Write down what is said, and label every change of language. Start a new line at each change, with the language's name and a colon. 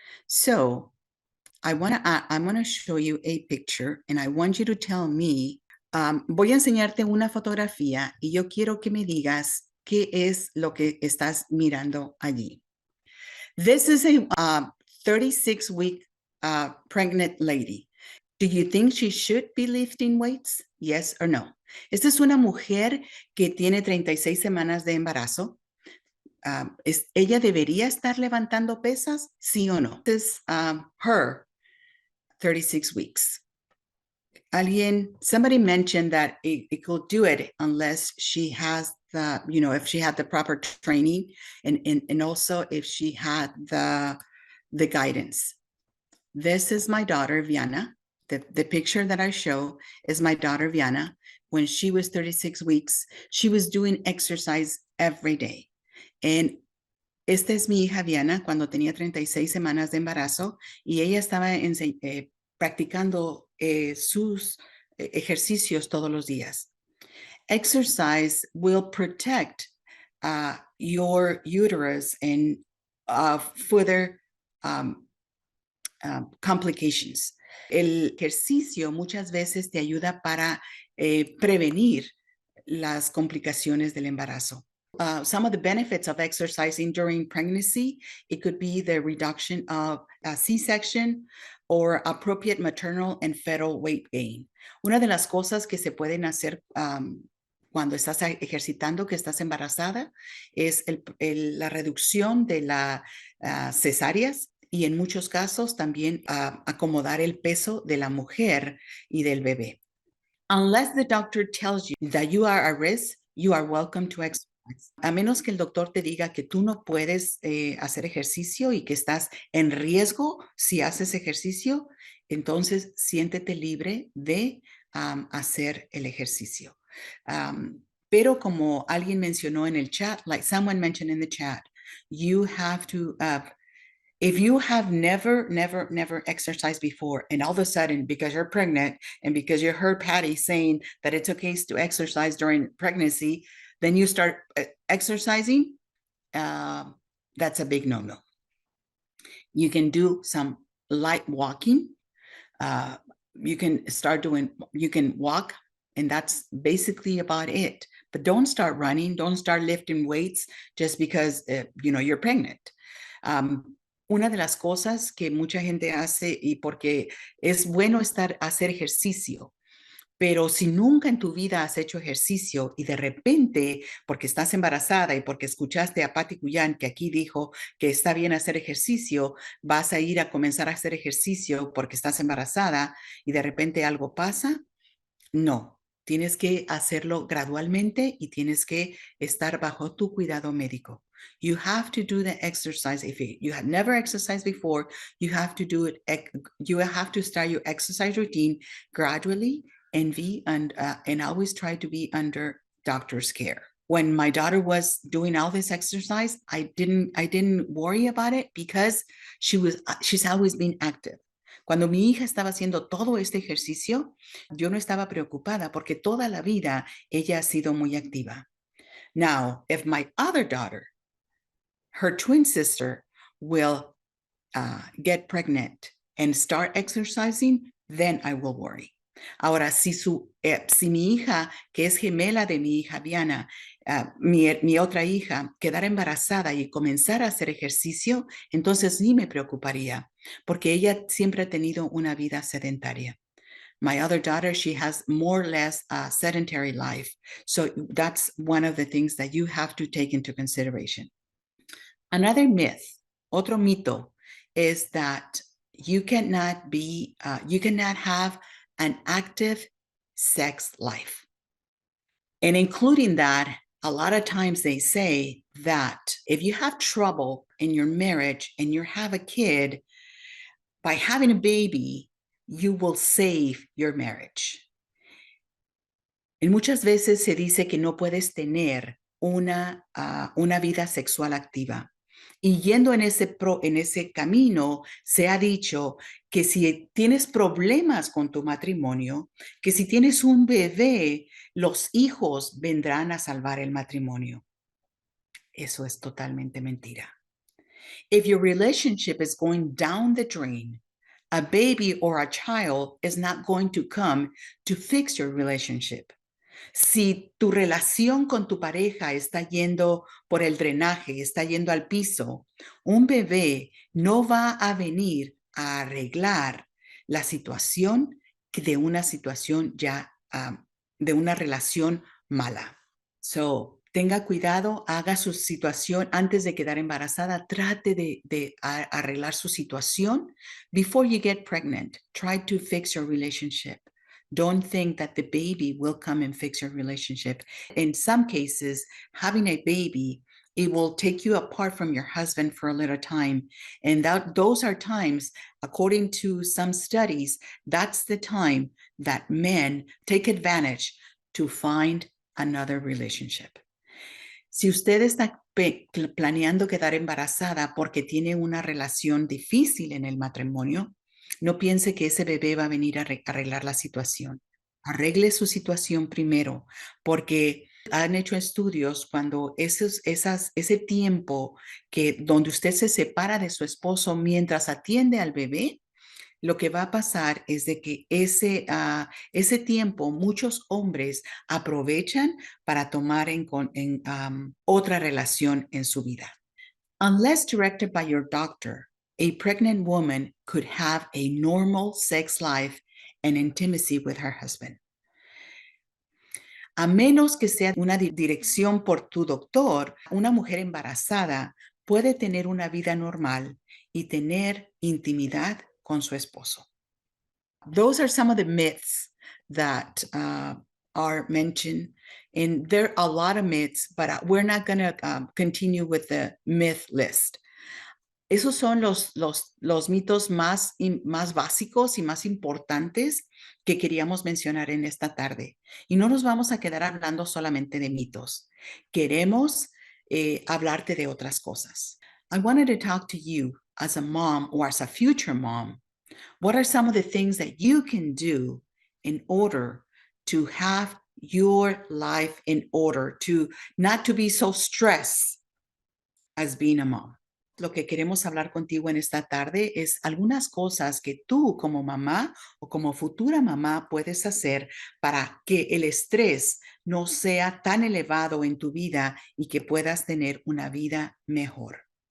English: So I'm going to show you a picture and I want you to tell me,
Spanish: voy a enseñarte una fotografía y yo quiero que me digas qué es lo que estás mirando allí.
English: This is a 36-week pregnant lady. Do you think she should be lifting weights? Yes or no?
Spanish: Esta es una mujer que tiene 36 semanas de embarazo. ¿Ella debería estar levantando pesas? ¿Sí o no?
English: This is her 36 weeks. Somebody mentioned that it could do it unless she has the, if she had the proper training and also if she had the guidance. This is my daughter, Viana. The picture that I show is my daughter, Viana. When she was 36 weeks, she was doing exercise every day.
Spanish: And esta es mi hija Viana cuando tenía 36 semanas de embarazo y ella estaba practicando sus ejercicios todos los días.
English: Exercise will protect your uterus and further complications.
Spanish: El ejercicio muchas veces te ayuda para prevenir las complicaciones del embarazo.
English: Some of the benefits of exercising during pregnancy, it could be the reduction of C-section or appropriate maternal and fetal weight gain.
Spanish: Una de las cosas que se pueden hacer cuando estás ejercitando, que estás embarazada, es la reducción de las cesáreas y en muchos casos también acomodar el peso de la mujer y del bebé.
English: Unless the doctor tells you that you are at risk, you are welcome to exercise.
Spanish: A menos que el doctor te diga que tú no puedes hacer ejercicio y que estás en riesgo si haces ejercicio, entonces siéntete libre de hacer el ejercicio. Pero como alguien mencionó en el chat,
English: like someone mentioned in the chat, you have to if you have never exercised before, and all of a sudden, because you're pregnant and because you heard Patty saying that it's okay to exercise during pregnancy, then you start exercising, that's a big no-no. You can do some light walking. You can walk, and that's basically about it. But don't start running, don't start lifting weights just because, you're pregnant.
Spanish: Una de las cosas que mucha gente hace, y porque es bueno hacer ejercicio, pero si nunca en tu vida has hecho ejercicio y de repente, porque estás embarazada y porque escuchaste a Patty Cuyan que aquí dijo que está bien hacer ejercicio, vas a ir a comenzar a hacer ejercicio porque estás embarazada y de repente algo pasa, no. Tienes que hacerlo gradualmente y tienes que estar bajo tu cuidado médico.
English: You have to do the exercise. If you have never exercised before, you have to do it. You have to start your exercise routine gradually and always try to be under doctor's care. When my daughter was doing all this exercise, I didn't worry about it because she's always been active.
Spanish: Cuando mi hija estaba haciendo todo este ejercicio, yo no estaba preocupada porque toda la vida ella ha sido muy activa.
English: Now, if my other daughter, her twin sister, will get pregnant and start exercising, then I will worry.
Spanish: Ahora, si mi hija, que es gemela de mi hija Diana, mi otra hija, quedara embarazada y comenzara a hacer ejercicio, entonces sí me preocuparía, porque ella siempre ha tenido una vida sedentaria.
English: My other daughter, she has more or less a sedentary life. So that's one of the things that you have to take into consideration. Another myth,
Spanish: otro mito,
English: is that you cannot have an active sex life. And including that, a lot of times they say that if you have trouble in your marriage and you have a kid, by having a baby, you will save your marriage.
Spanish: Y muchas veces se dice que no puedes tener una vida sexual activa. Y yendo en ese camino, se ha dicho que si tienes problemas con tu matrimonio, que si tienes un bebé, los hijos vendrán a salvar el matrimonio. Eso es totalmente mentira.
English: If your relationship is going down the drain, a baby or a child is not going to come to fix your relationship.
Spanish: Si tu relación con tu pareja está yendo por el drenaje, está yendo al piso, un bebé no va a venir a arreglar la situación de una situación ya, de una relación mala. So, tenga cuidado, haga su situación antes de quedar embarazada, trate de arreglar su situación.
English: Before you get pregnant, try to fix your relationship. Don't think that the baby will come and fix your relationship. In some cases, having a baby, it will take you apart from your husband for a little time. And those are times, according to some studies, that's the time that men take advantage to find another relationship.
Spanish: Si usted está planeando quedar embarazada porque tiene una relación difícil en el matrimonio, no piense que ese bebé va a venir a arreglar la situación. Arregle su situación primero, porque han hecho estudios cuando ese tiempo donde usted se separa de su esposo mientras atiende al bebé, lo que va a pasar es de que ese tiempo muchos hombres aprovechan para tomar otra relación en su vida.
English: Unless directed by your doctor, a pregnant woman could have a normal sex life and intimacy with her husband.
Spanish: A menos que sea una dirección por tu doctor, una mujer embarazada puede tener una vida normal y tener intimidad con su esposo.
English: Those are some of the myths that are mentioned. And there are a lot of myths, but we're not going to continue with the myth list.
Spanish: Esos son los mitos más básicos y más importantes que queríamos mencionar en esta tarde. Y no nos vamos a quedar hablando solamente de mitos. Queremos hablarte de otras cosas.
English: I wanted to talk to you as a mom or as a future mom. What are some of the things that you can do in order to have your life in order, to not to be so stressed as being a mom?
Spanish: Lo que queremos hablar contigo en esta tarde es algunas cosas que tú como mamá o como futura mamá puedes hacer para que el estrés no sea tan elevado en tu vida y que puedas tener una vida mejor.